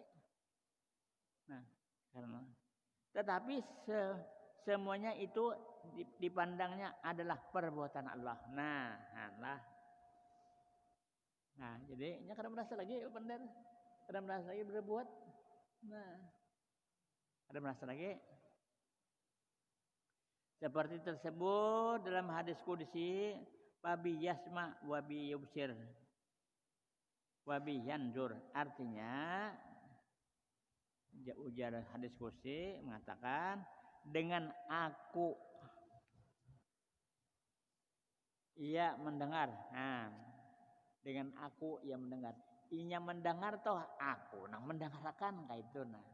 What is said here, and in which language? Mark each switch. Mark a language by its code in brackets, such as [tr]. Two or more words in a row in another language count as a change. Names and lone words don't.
[bjn] Nah, karena tetapi semuanya itu dipandangnya adalah perbuatan Allah. Nah, jadi nya kada merasa lagi pandai, kada merasa lagi berbuat. Nah, kada merasa lagi. Seperti tersebut dalam hadis qudsi, [ar] "فبي يسمع وبي يبصر وبي ينظر." [bjn] Artinya ujar hadis qudsi mengatakan dengan aku ia mendengar. Nah, dengan aku ia mendengar. Inya mendengar toh aku nang mendengarkan kayak itu nah.